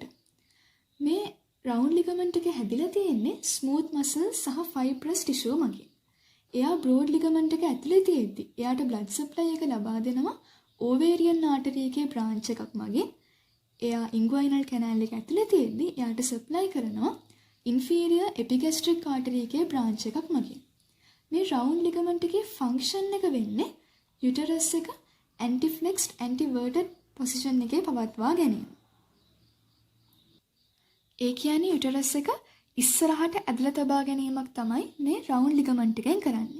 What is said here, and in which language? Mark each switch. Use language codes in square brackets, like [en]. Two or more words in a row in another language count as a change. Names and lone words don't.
[si] මේ [en] round ligament [si] එක හැදිලා තියෙන්නේ [en] smooth muscle [si] සහ [en] fibrous tissue [si] මගින්. එයා [en] broad ligament [si] එක ඇතුලේ තියෙද්දි එයාට [en] blood supply [si] එක ලබා දෙනවා [en] ovarian artery [si] එකේ branch එකක් මගින්. එයා [en] inguinal canal [si] එක ඇතුලේ තියෙද්දි එයාට supply කරනවා [en] inferior epigastric artery [si] එකේ branch එකක් මගින්. මේ [en] round ligament [si] එකේ function එක වෙන්නේ uterus එක [en] anteflexed anteverted position [si] එකේ පවත්වා ගැනීම. ඒ කියන්නේ යුටරස් එක ඉස්සරහට ඇදලා තබා ගැනීමක් තමයි මේ [en] round ligament [si] එකෙන් කරන්නේ.